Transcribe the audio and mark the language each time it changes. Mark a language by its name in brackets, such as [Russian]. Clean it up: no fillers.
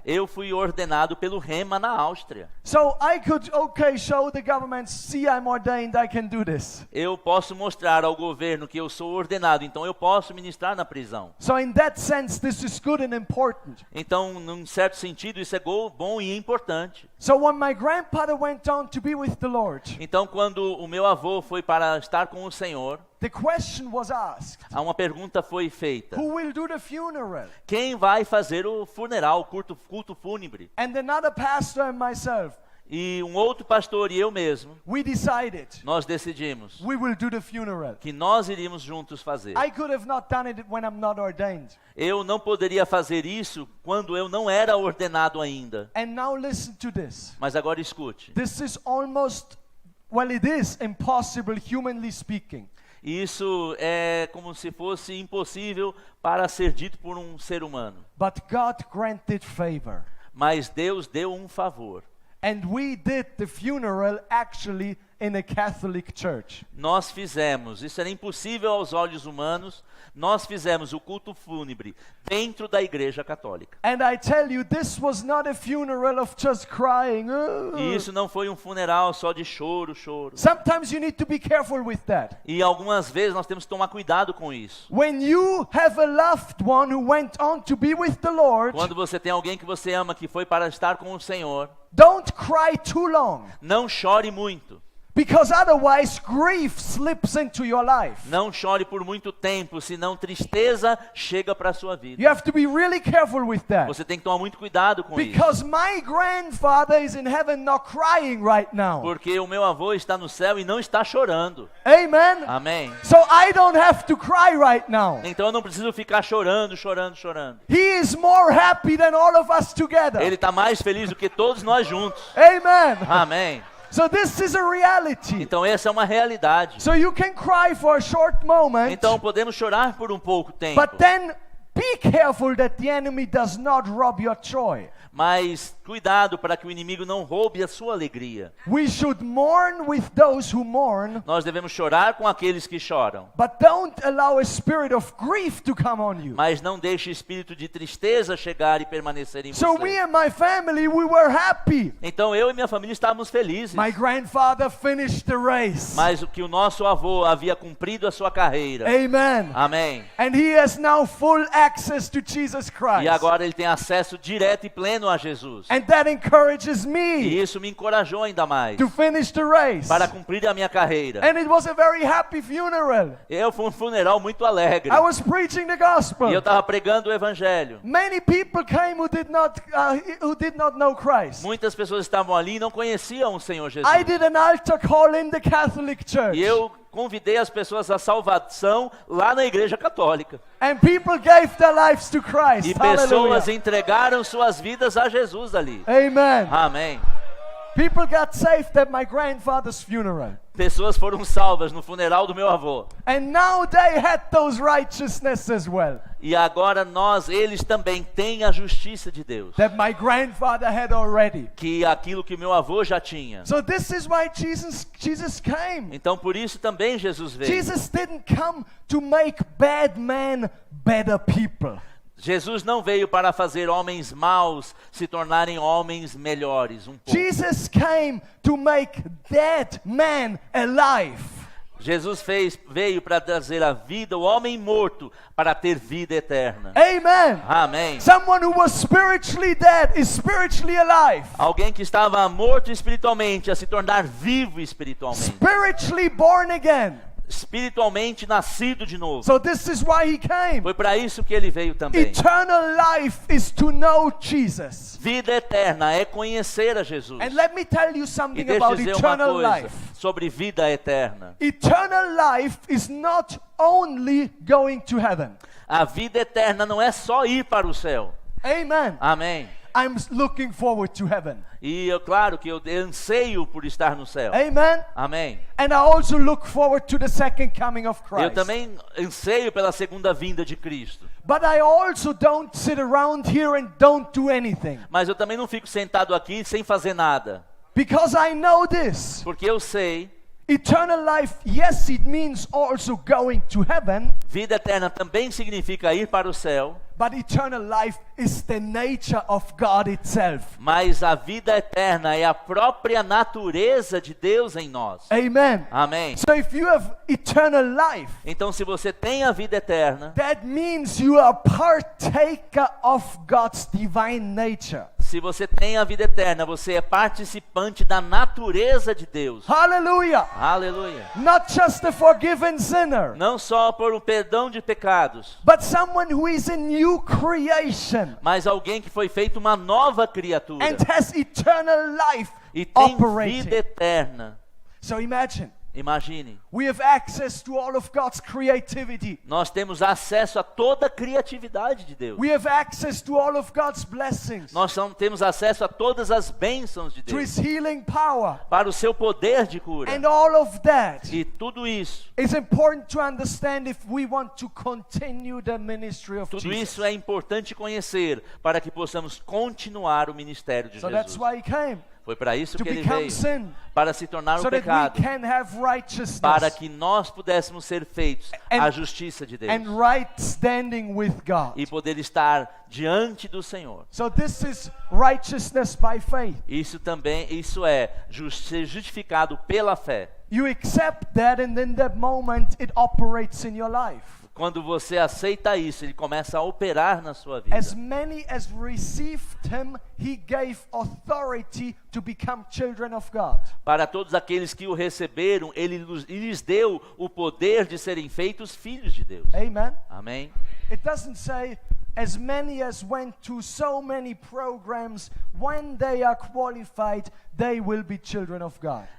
[Portuguese] Eu fui ordenado pelo Rema na Áustria. [English] So I could, show the government, see I'm ordained, I can do this. [Portuguese] Eu posso mostrar ao governo que eu sou ordenado, então eu posso ministrar na prisão. [English] So in that sense, this is good and important. [Portuguese] Então, num certo sentido, isso é bom e importante. [English] So when my grandfather went on to be with the Lord, [Portuguese] Então, quando o meu avô foi para estar com o Senhor, [English] the question was asked, [Portuguese] uma pergunta foi feita. [English] who will do the funeral? [Portuguese] Quem vai fazer o funeral, o culto fúnebre? [English] And another pastor and myself, [Portuguese] E um outro pastor e eu mesmo, [English] we decided [Portuguese] nós decidimos [English] we will do the funeral. [Portuguese] que nós iríamos juntos fazer. [English] I could have not done it when I'm not ordained. [Portuguese] Eu não poderia fazer isso quando eu não era ordenado ainda. [English] And now listen to this. [Portuguese] Mas agora escute. [English] This is almost, well, it is impossible humanly speaking. [Portuguese] Isso é como se fosse impossível para ser dito por um ser humano. [English] But God granted favor. [Portuguese] Mas Deus deu um favor. [English] And we did the funeral actually in a Catholic church. [Portuguese] Nós fizemos, isso era impossível aos olhos humanos, nós fizemos o culto fúnebre dentro da igreja católica. [English] And I tell you, this was not a funeral of just crying. [Portuguese] E isso não foi um funeral só de choro, choro. [English] Sometimes you need to be careful with that. [Portuguese] E algumas vezes nós temos que tomar cuidado com isso. [English] When you have a loved one who went on to be with the Lord, [Portuguese] Quando você tem alguém que você ama que foi para estar com o Senhor, [English] don't cry too long. [Portuguese] não chore muito. [English] Because otherwise grief slips into your life. [Portuguese] Não chore por muito tempo, senão tristeza chega para a sua vida. [English] You have to be really careful with that. [Portuguese] Você tem que tomar muito cuidado com isso. [English] Because my grandfather is in heaven not crying right now. [Portuguese] Porque o meu avô está no céu e não está chorando. [English] Amen. [Portuguese] Amém. [English] So I don't have to cry right now. [Portuguese] Então eu não preciso ficar chorando, chorando, chorando. [English] He is more happy than all of us together. [Portuguese] Ele está mais feliz do que todos nós juntos. [English] Amen. [Portuguese] Amém. [English] So this is a reality. [Portuguese] Então essa é uma realidade. [English] So you can cry for a short moment, [Portuguese] Então podemos chorar por um pouco tempo. [English] but then be careful that the enemy does not rob your joy. [Portuguese] Mas cuidado para que o inimigo não roube a sua alegria. [English] We should mourn with those who mourn, [Portuguese] Nós devemos chorar com aqueles que choram. [English] but don't allow a spirit of grief to come on you. [Portuguese] Mas não deixe o espírito de tristeza chegar e permanecer em [English] So me [Portuguese] você. [English] and my family, we were happy. [Portuguese] Então eu e minha família estávamos felizes. [English] My grandfather finished the race. [Portuguese] Mas o que o nosso avô havia cumprido a sua carreira. [English] Amen. [Portuguese] Amém. [English] And he has now full access to Jesus Christ. [Portuguese] E agora ele tem acesso direto e pleno a Jesus. [English] And that encourages [Portuguese] E [English] me [Portuguese] isso me encorajou ainda mais [English] to finish the race. [Portuguese] para cumprir a minha carreira. [English] And it was a very happy funeral. [Portuguese] Eu fui um funeral muito alegre. [English] I was preaching the gospel. [Portuguese] E eu estava pregando o evangelho. [English] Many people came who did not know Christ. [Portuguese] Muitas pessoas estavam ali e não conheciam o Senhor Jesus. [English] I did an altar call in the Catholic Church. [Portuguese] E eu convidei as pessoas à salvação lá na igreja católica. [English] And people gave their lives to Christ. [Portuguese] E pessoas [English] Hallelujah. [Portuguese] entregaram suas vidas a Jesus ali. [English] Amen. [Portuguese] Amém. [English] People got saved at my grandfather's funeral. [Portuguese] Pessoas foram salvas no funeral do meu avô. [English] And now they had those righteousness as well. [Portuguese] E agora eles também têm a justiça de Deus. [English] That my grandfather had already. [Portuguese] Que aquilo que meu avô já tinha. [English] So this is why Jesus came. [Portuguese] Então por isso também Jesus veio. [English] Jesus didn't come to make bad men better people. [Portuguese] Jesus não veio para fazer homens maus se tornarem homens melhores um pouco. [English] Jesus came to make dead men alive. [Portuguese] Jesus veio para trazer a vida, o homem morto, para ter vida eterna. [English] Amen. [Portuguese] Amém. [English] Someone who was spiritually dead is spiritually alive. [Portuguese] Alguém que estava morto espiritualmente a se tornar vivo espiritualmente. [English] Spiritually born again. [Portuguese] Espiritualmente nascido de novo. [English] So this is why he came. [Portuguese] Foi para isso que ele veio também. [English] Eternal life is to know Jesus. [Portuguese] Vida eterna é conhecer a Jesus. [English] And let me tell you [Portuguese] E [English] something [Portuguese] deixa eu [English] about [Portuguese] dizer uma [English] eternal [Portuguese] coisa [English] life. [Portuguese] sobre vida eterna. [English] Eternal life is not only going to heaven. [Portuguese] A vida eterna não é só ir para o céu. [English] Amen. [Portuguese] Amém. [English] I'm looking forward to heaven. [Portuguese] E claro que eu anseio por estar no céu. [English] Amen. [Portuguese] Amém. [English] And I also look forward to the second coming of [Portuguese] Eu [English] Christ. [Portuguese] também anseio pela segunda vinda de Cristo. [English] But I also don't sit around here and don't do anything. [Portuguese] Mas eu também não fico sentado aqui sem fazer nada. [English] Because I know this. [Portuguese] Porque eu sei, [English] Eternal life, yes, it means also going to heaven. [Portuguese] vida eterna também significa ir para o céu. [English] But eternal life is the nature of God itself. [Portuguese] Mas a vida eterna é a própria natureza de Deus em nós. [English] Amen. [Portuguese] Amém. [English] So if you have eternal life, [Portuguese] Então, se você tem a vida eterna, [English] that means you are partaker of God's divine nature. [Portuguese] se você tem a vida eterna, você é participante da natureza de Deus. [English] Hallelujah. [Portuguese] Aleluia. [English] Not just a forgiven sinner, [Portuguese] Não só por um perdão de pecados, [English] but someone who is a new creation [Portuguese] mas alguém que foi feito uma nova criatura [English] and has eternal life [Portuguese] e tem vida [English] operating. [Portuguese] eterna. [English] So imagine, [Portuguese] Imagine, [English] we have access to all of God's creativity. [Portuguese] nós temos acesso a toda a criatividade de Deus. [English] We have access to all of God's blessings, [Portuguese] Nós temos acesso a todas as bênçãos de [English] to His [Portuguese] Deus, [English] healing power. [Portuguese] para o seu poder de cura. [English] And all of that [Portuguese] E tudo isso, [English] is important to understand if we want to continue the ministry of [Portuguese] tudo [English] Jesus. [Portuguese] isso é importante conhecer para que possamos continuar o ministério de [English] So that's [Portuguese] Jesus. [English] why He came, [Portuguese] Foi para isso [English] to [Portuguese] que ele [English] become [Portuguese] veio, [English] sin, [Portuguese] para se tornar [English] so [Portuguese] o [English] that we [Portuguese] pecado, [English] can have righteousness [Portuguese] para que nós pudéssemos ser feitos [English] And- [Portuguese] a justiça de Deus [English] and right standing with God. [Portuguese] e poder estar diante do Senhor. [English] So this is righteousness by faith. [Portuguese] Isso é ser justificado pela fé. [English] You accept that, and in that moment it operates in your life. [Portuguese] Quando você aceita isso, ele começa a operar na sua vida. [English] As many as received Him, He gave authority to become children of God. [Portuguese] Para todos aqueles que o receberam, ele lhes deu o poder de serem feitos filhos de Deus. [English] Amen. [Portuguese] Amém? [English] It doesn't say as many as went to so many programs, when they are qualified, they will be children of God.